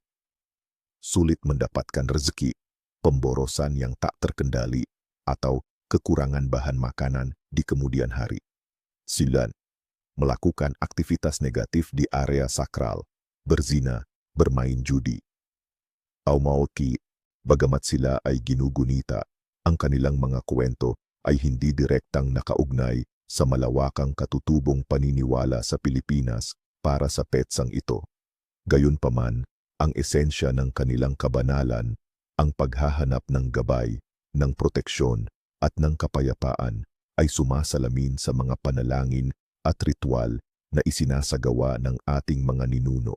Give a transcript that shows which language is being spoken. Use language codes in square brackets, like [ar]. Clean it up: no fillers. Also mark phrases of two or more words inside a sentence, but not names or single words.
[id] Sulit mendapatkan rezeki, pemborosan yang tak terkendali, atau kekurangan bahan makanan di kemudian hari. 9. Melakukan aktivitas negatif di area sakral, berzina, bermain judi. [tl] Aumauki, bagamat sila ay ginugunita, ang kanilang mga kwento ay hindi direktang nakaugnay sa malawakang katutubong paniniwala sa Pilipinas para sa petsang ito. Gayunpaman, ang esensya ng kanilang kabanalan, ang paghahanap ng gabay, ng proteksyon, at ng kapayapaan ay sumasalamin sa mga panalangin at ritual na isinasagawa ng ating mga ninuno.